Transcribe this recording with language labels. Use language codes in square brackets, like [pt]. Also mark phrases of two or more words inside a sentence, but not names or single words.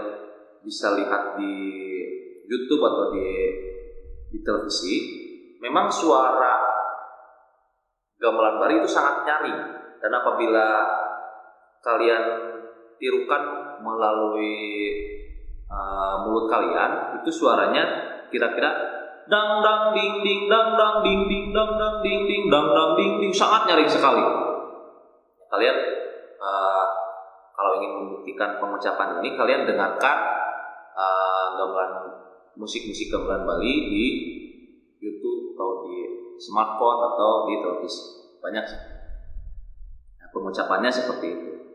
[id] bisa lihat di YouTube atau di televisi, memang suara gamelan Bali itu sangat nyaring, dan apabila kalian tirukan melalui mulut kalian, itu suaranya kira-kira dang dang ding ding dang dang ding ding dang dang ding ding dang dang ding ding, sangat nyaring sekali. Kalian kalau ingin membuktikan pengucapan ini, kalian dengarkan gamelan musik-musik gamelan Bali di YouTube atau di smartphone atau di televisi. Banyak pengucapannya seperti itu.